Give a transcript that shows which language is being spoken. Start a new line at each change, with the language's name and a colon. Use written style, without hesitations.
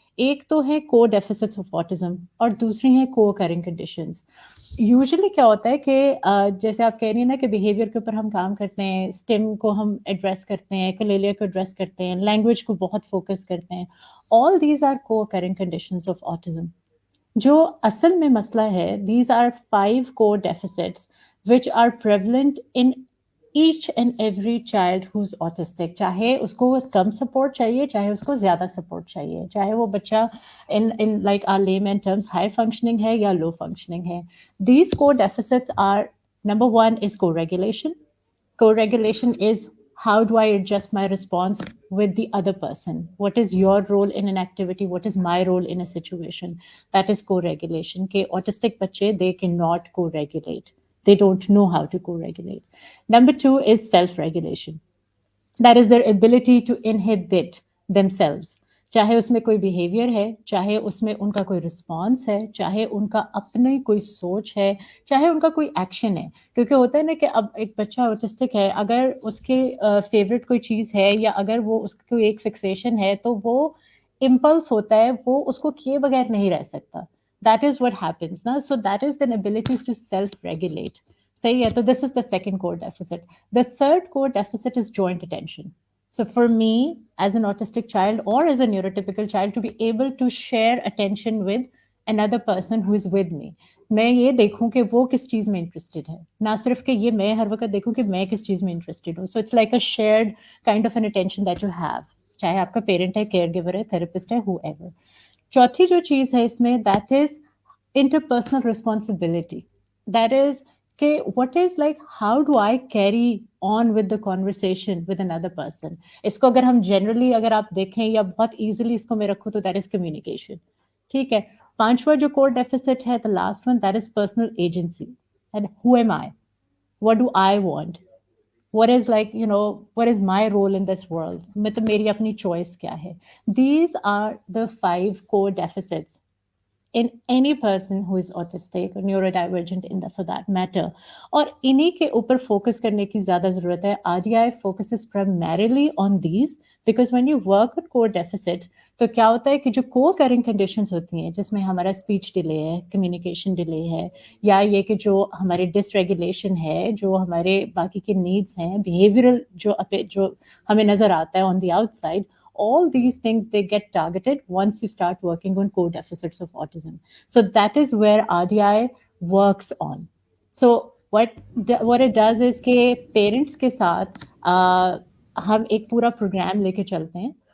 Hindi: एक तो है को डेफिसिट्स ऑफ ऑटिज्म और दूसरी है को अकरिंग कंडीशंस. यूजुअली क्या होता है कि जैसे आप कह रही हैं ना कि बिहेवियर के ऊपर हम काम करते हैं, स्टिम को हम एड्रेस करते हैं, कलेलिया को एड्रेस करते हैं, लैंग्वेज को बहुत फोकस करते हैं.
English: All these are co-occurring conditions of autism.
Hindi: जो असल में मसला है,
English: these are 5 core deficits which are prevalent in each and every child who's autistic.
Hindi: चाहे उसको कम सपोर्ट चाहिए, चाहे उसको ज्यादा सपोर्ट चाहिए, चाहे वो बच्चा
English: in like our layman terms high functioning
Hindi: है या
English: low functioning
Hindi: है.
English: These core deficits are, number one is co-regulation. Co-regulation is how do I adjust my response with the other person? What is your role in an activity? What is my role in a situation? That is co-regulation. Okay, autistic bache, they cannot co-regulate. They don't know how to co-regulate. Number two is self-regulation. That is their ability to inhibit themselves.
Hindi: चाहे उसमें कोई behaviour है, चाहे उसमें उनका कोई response है, चाहे उनका अपनी कोई सोच है, चाहे उनका कोई एक्शन है. क्योंकि होता है ना कि अब एक बच्चा ऑटिस्टिक है, अगर उसके फेवरेट कोई चीज़ है या अगर वो उसकी कोई एक फिक्सेशन है, तो वो इम्पल्स होता है, वो उसको किए बगैर नहीं रह सकता.
English: That is what happens ना. So that is then abilities to self regulate.
Hindi: सही है. तो
English: This is the second core deficit. The third core deficit is joint attention. So, for me, as an autistic child or as a neurotypical child, to be able to share attention with another person who is with me,
Hindi: मैं ये देखूं कि वो किस चीज़ में interested है, ना सिर्फ कि ये मैं हर वक्त देखूं कि मैं किस चीज़ में इंटरेस्टेड हूँ.
English: so it's like a shared kind of an attention that you have,
Hindi: चाहे आपका पेरेंट है, केयर गिवर है, थेरेपिस्ट है,
English: whoever.
Hindi: चौथी जो चीज़ है इसमें,
English: That is interpersonal responsibility. That is, okay, what is like, how do I carry on with the conversation with another person?
Hindi: इसको अगर हम generally अगर आप देखें या बहुत easily इसको मैं रखूँ तो
English: that is communication.
Hindi: ठीक है. पांचवा जो core deficit है,
English: the last one, that is personal agency. And who am I? What do I want? What is like, what is my role in this world?
Hindi: मतलब मेरी अपनी choice क्या है?
English: These are the 5 core deficits in any person who is autistic or neurodivergent in the, for that matter.
Hindi: और इन्हीं के ऊपर focus करने की ज़्यादा ज़रूरत है.
English: RDI focuses primarily on these because when you work on core deficits,
Hindi: तो क्या होता है कि जो co-occurring conditions होती हैं, जिसमें हमारा speech delay है, communication delay है, या ये कि जो हमारे dysregulation है, जो हमारे बाकी के needs हैं,
English: behavioral जो हमें नज़र आता है on the outside, all these things, they get targeted once you start working on core deficits of autism. So that is where RDI works on. So what it does is
Hindi: कि parents के साथ हम एक पूरा programme लेके चलते हैं.